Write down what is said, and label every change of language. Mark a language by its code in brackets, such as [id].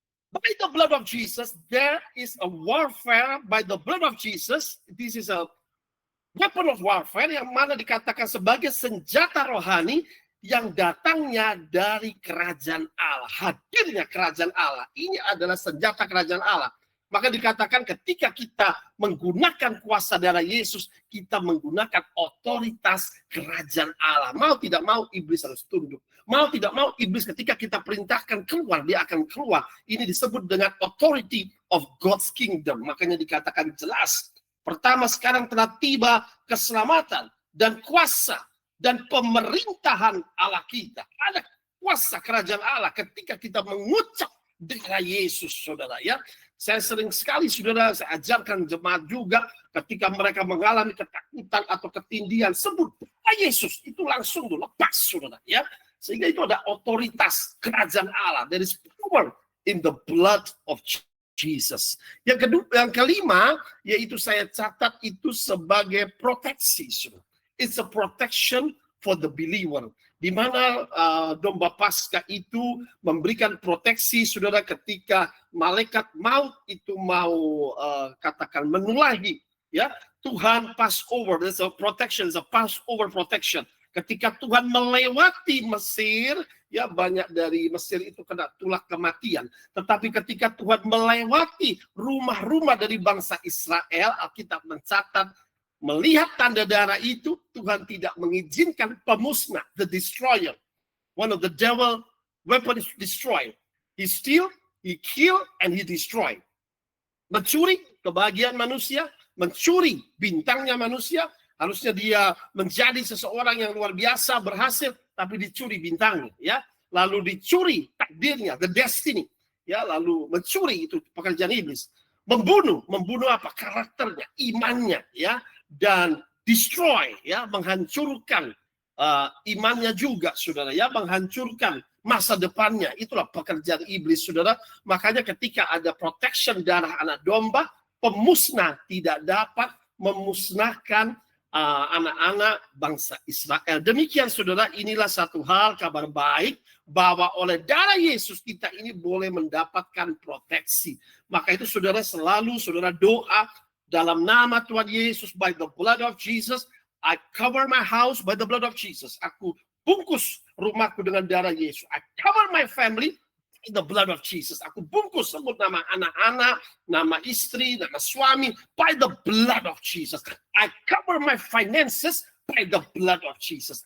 [en] By the blood of Jesus, there is a warfare by the blood of Jesus. This is a weapon of warfare [id] yang mana dikatakan sebagai senjata rohani yang datangnya dari kerajaan Allah. Hadirnya kerajaan Allah. Ini adalah senjata kerajaan Allah. Maka dikatakan ketika kita menggunakan kuasa darah Yesus, kita menggunakan otoritas kerajaan Allah. Mau tidak mau iblis harus tunduk. Mau tidak mau iblis ketika kita perintahkan keluar, dia akan keluar. Ini disebut dengan [en] authority of God's kingdom. [id] Makanya dikatakan jelas. Pertama, sekarang telah tiba keselamatan dan kuasa dan pemerintahan Allah kita. Ada kuasa kerajaan Allah ketika kita mengucap darah Yesus, saudara, ya. Saya sering sekali, saudara, saya ajarkan jemaat juga ketika mereka mengalami ketakutan atau ketindihan, sebut Yesus, itu langsung lepas, saudara, ya. Sehingga itu ada otoritas kerajaan Allah. [en] There is power in the blood of Jesus. [id] Yang kedua, yang kelima, yaitu saya catat itu sebagai proteksi, saudara. [en] It's a protection for the believer. [id] Di mana domba Paskah itu memberikan proteksi, saudara, ketika malaikat maut itu mau katakan menulahi, ya. [en] Tuhan Passover, there's a protection, there's a Passover protection. [id] Ketika Tuhan melewati Mesir, ya, banyak dari Mesir itu kena tulah kematian. Tetapi ketika Tuhan melewati rumah-rumah dari bangsa Israel, Alkitab mencatat melihat tanda darah itu, Tuhan tidak mengizinkan pemusnah, [en] the destroyer. One of the devil weapon is destroy. He steal, he kill, and he destroy. [id] Mencuri kebahagiaan manusia, mencuri bintangnya manusia. Harusnya dia menjadi seseorang yang luar biasa, berhasil, tapi dicuri bintangnya, ya. Lalu dicuri takdirnya, [en] the destiny, [id] ya. Lalu mencuri, itu pekerjaan iblis. Membunuh apa? Karakternya, imannya, ya. Dan destroy, ya, menghancurkan imannya juga, saudara, ya, menghancurkan masa depannya. Itulah pekerjaan iblis, saudara. Makanya ketika ada protection darah anak domba, pemusnah tidak dapat memusnahkan anak-anak bangsa Israel. Demikian, saudara, inilah satu hal kabar baik bahwa oleh darah Yesus kita ini boleh mendapatkan proteksi. Maka itu, saudara, selalu saudara doa dalam nama Tuhan Yesus, [en] by the blood of Jesus, I cover my house by the blood of Jesus. [id] Aku bungkus rumahku dengan darah Yesus. [en] I cover my family by the blood of Jesus. [id] Aku bungkus, sebut nama anak-anak, nama istri, nama suami, [en] by the blood of Jesus. I cover my finances by the blood of Jesus.